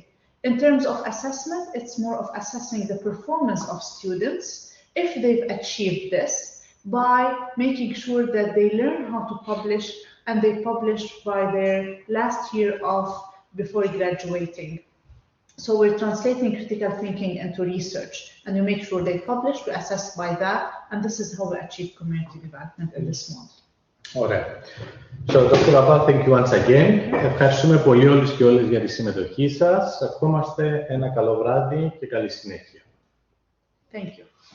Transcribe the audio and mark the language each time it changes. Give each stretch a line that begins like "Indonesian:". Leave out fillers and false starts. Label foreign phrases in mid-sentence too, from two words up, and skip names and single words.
English: In terms of assessment, it's more of assessing the performance of students if they've achieved this by making sure that they learn how to publish and they publish by their last year of before graduating. So we're translating critical thinking into research and we make sure they publish, we assess by that, and this is how we achieve community development in this model. Ωραία. So, Dr. Rabah, thank you once again.
Greek: Ευχαριστούμε πολύ όλους και όλες για τη συμμετοχή σας. Ευχόμαστε ένα καλό βράδυ και καλή συνέχεια.
English: Thank you.